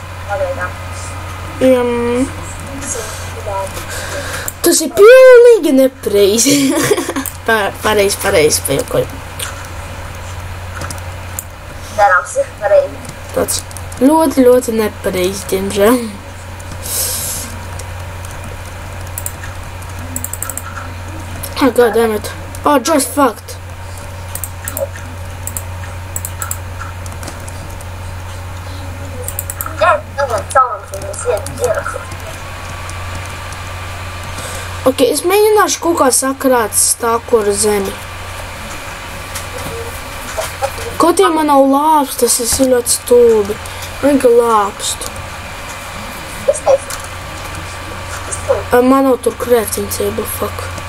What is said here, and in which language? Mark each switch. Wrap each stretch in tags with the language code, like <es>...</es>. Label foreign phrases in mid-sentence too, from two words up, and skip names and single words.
<lv>Pagaidām. Tas ir pilnīgi nepareizi. Pareizi pajokoju. Cerams, ir pareizi. Tāds ļoti, ļoti nepareizi, diemžēl.</lv> <en>Oh, god damn it. Oh, just fucked.</en> <lv>Ok, es mēģināšu kaut kā sakrāt stāku ar zemi. Kaut ja man nav lāpstas, tas ir ļoti stulbi. Vienkār lāpstu. Man nav tur crafting-table, fuck.</lv>